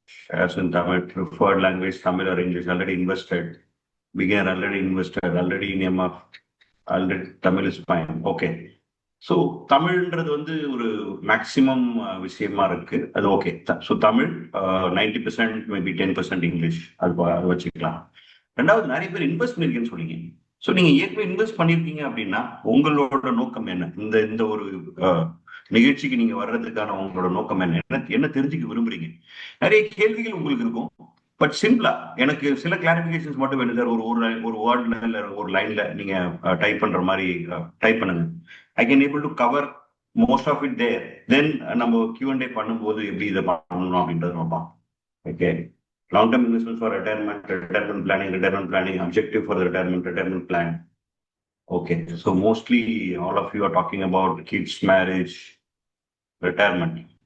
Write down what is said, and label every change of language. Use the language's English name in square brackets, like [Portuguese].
[English] As in Tamil, preferred language, Tamil or English, already invested. Beginner, already invested. Already in MF, already Tamil is fine. Okay. [Tamil] So தமிழ்ன்றது வந்து ஒரு maximum விஷயமா இருக்கு. அது okay. So Tamil 90%, maybe 10% English, அது வச்சுக்கலாம். ரெண்டாவது, நிறைய பேர் இன்வெஸ்ட் பண்ணிருக்கேன்னு சொன்னீங்க. ஸோ நீங்க ஏற்கனவே இன்வெஸ்ட் பண்ணிருக்கீங்க அப்படின்னா உங்களோட நோக்கம் என்ன? இந்த இந்த ஒரு நிகழ்ச்சிக்கு நீங்க வர்றதுக்கான உங்களோட நோக்கம் என்ன என்ன தெரிஞ்சுக்க விரும்புறீங்க? நிறைய கேள்விகள் உங்களுக்கு இருக்கும். பட் சிம்பிளா எனக்கு சில கிளாரிபிகேஷன்ஸ் மட்டும் வேணும் சார். ஒரு வேர்ட்ல இல்ல ஒரு லைன்ல நீங்க டைப் பண்ற மாதிரி டைப் பண்ணுங்க. [English] I can able to cover most of it there. [Tamil] தென் நம்ம Q&A பண்ணும்போது எப்படி இதை பண்ணணும் அப்படின்றது பார்ப்போம். [English] Okay. Long-term investments for retirement, retirement planning, objective for the retirement plan. Okay, so mostly all of you are talking about kids, marriage, retirement.